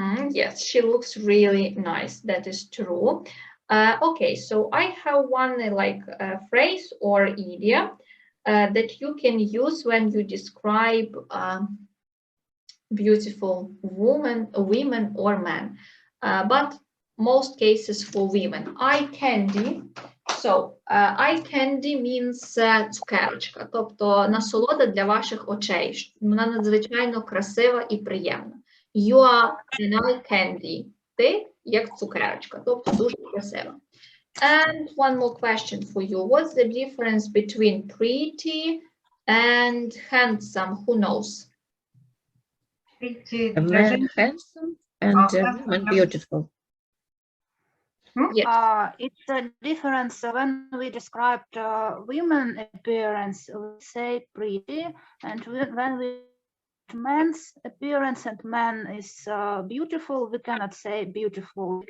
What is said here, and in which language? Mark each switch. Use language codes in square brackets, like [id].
[en] Yes, she looks really nice. That is true. Okay, so I have one phrase or idiom that you can use when you describe beautiful women or men, but most cases for women. Eye candy. So eye candy means [uk] цукерочка, тобто насолода для ваших очей. Вона надзвичайно красива і приємна. [en] You are an eye candy. [uk] Ти як цукерочка, тобто дуже красива. [en] And one more question for you. What's the difference between pretty and handsome? Who knows? A man handsome and a woman beautiful. Yes. It's a difference when we described women appearance, we say pretty, and when we man's appearance and man is beautiful, we cannot say beautiful.